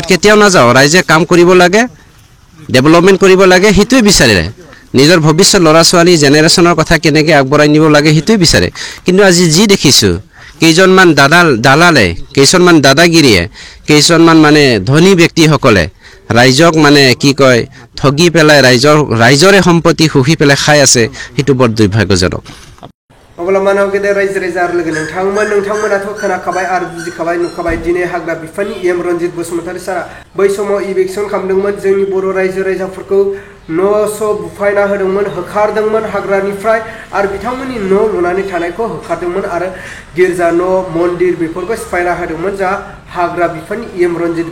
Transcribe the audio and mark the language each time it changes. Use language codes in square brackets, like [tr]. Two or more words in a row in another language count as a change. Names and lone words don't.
[as] কেতিয়াও নাযাওঁ ৰাইজে কাম কৰিব লাগে ডেভেলপমেণ্ট কৰিব লাগে সেইটোৱে বিচাৰে নিজৰ ভৱিষ্যত ল'ৰা ছোৱালী জেনেৰেশ্যনৰ কথা কেনেকৈ আগবঢ়াই নিব লাগে সেইটোৱে বিচাৰে কিন্তু আজি যি দেখিছোঁ কেইজনমান দালালে কেইজনমান দাদাগিৰিয়ে কেইজনমান মানে ধনী ব্যক্তিসকলে ৰাইজক মানে কি কয় ঠগি পেলাই ৰাইজৰে সম্পত্তি শুহি পেলাই খাই আছে সেইটো বৰ দুৰ্ভাগ্যজনক [brx] अब्ला मानव गेदेर रायजो राजा लोगो नोंथांमोनाथ' खोनाखाबाय आरो बुजिखाबाय नुखाबाय दिनै हाग्रा बिफाननि EM रनजित बसुमतारी सारा बै समाव इलेक्सन खालामदोंमोन जोंनि बर' रायजो राजाफोरखौ न'स' बुफायना होदोंमोन होखारदोंमोन हाग्रानिफ्राय आरो बिथांमोननि न' लुनानै थानायखौ होखारदोंमोन आरो गिर्जा न' मन्दिर बेफोरखौ सिफायना होदोंमोन जा हाग्रा बिफाननि EM रनजित